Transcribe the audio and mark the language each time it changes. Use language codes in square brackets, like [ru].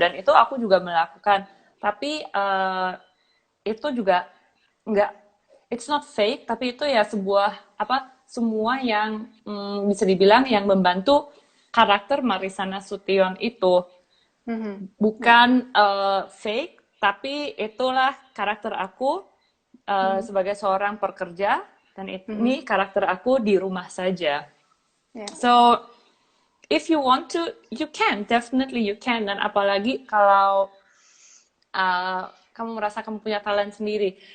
[id] Dan itu aku juga melakukan. Tapi itu juga nggak, [en] it's not fake, [id] tapi itu ya sebuah semua yang bisa dibilang yang membantu karakter Marissa Nasution itu. Bukan fake, tapi itulah karakter aku sebagai seorang pekerja, dan ini karakter aku di rumah saja. [en] So if you want to, you can, definitely you can. [id] Dan apalagi kalau kamu merasa kamu punya talent sendiri.